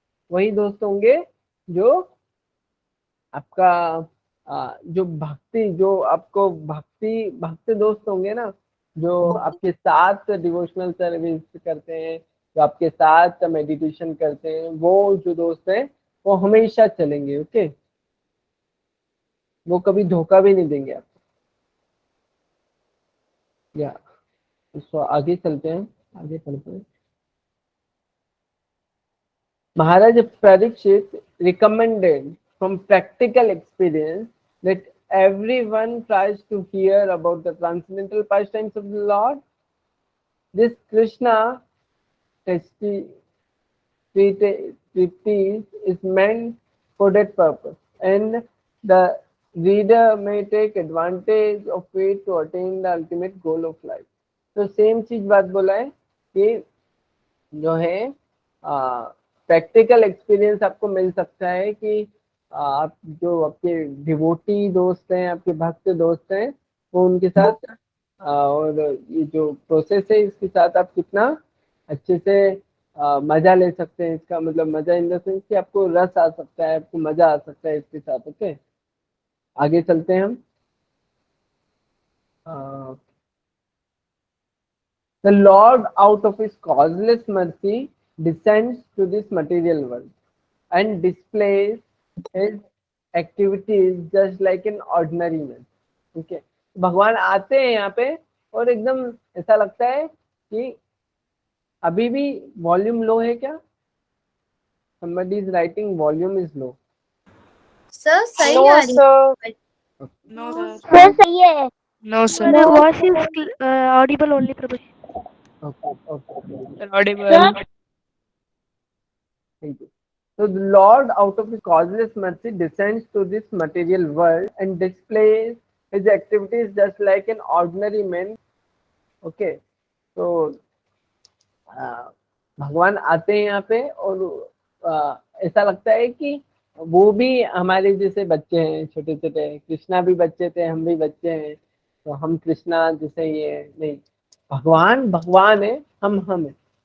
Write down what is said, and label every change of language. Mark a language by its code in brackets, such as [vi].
[hi] वही दोस्त होंगे जो आपका जो भक्ति, जो आपको भक्ति दोस्त होंगे ना, जो आपके साथ डिवोशनल सर्विस करते हैं, जो आपके साथ मेडिटेशन करते हैं, वो जो दोस्त हैं वो हमेशा चलेंगे। ओके, वो कभी धोखा भी नहीं देंगे आपको। या तो आगे चलते हैं, आगे पढ़ते हैं। [en] Maharaj Parikshit recommended from practical experience that everyone tries to hear about the transcendental pastimes of the Lord. This Krishna treatise is meant for that purpose, and the reader may take advantage of it to attain the ultimate goal of life. [hi] तो same चीज बात बोला है कि जो है practical experience आपको मिल सकता है कि आप जो आपके डिवोटी दोस्त हैं, आपके भक्त दोस्त हैं, वो उनके साथ और ये जो प्रोसेस है इसके साथ आप कितना अच्छे से मजा ले सकते हैं। इसका मतलब मजा इन द सेंस कि आपको रस आ सकता है, आपको मजा आ सकता है इसके साथ। ओके, आगे चलते हैं हम। [en] The Lord, out of his causeless mercy, descends to this material world and displays his activities just like an ordinary man. [hi] ठीक है, भगवान आते हैं यहाँ पे और एकदम ऐसा लगता है कि अभी भी वॉल्यूम लो है क्या? [en] Somebody is writing volume is low. [hi] Sir सही [en] No, [hi] आ रही [en] sir. [hi] है। [en] No, sir. [hi] सर सही है। [en] No, sir. The voice is audible only, Prabhu. Okay. Audible. Thank you. So the Lord, out of his causeless mercy, descends to this material world and displays his activities just like an ordinary man. Okay, so [hi] भगवान आते हैं यहाँ पे और ऐसा लगता है कि वो भी हमारे जैसे बच्चे हैं, छोटे छोटे। कृष्णा भी बच्चे थे, हम भी बच्चे हैं, तो हम कृष्णा जैसे ये नहीं, भगवान भगवान है, हम हैं।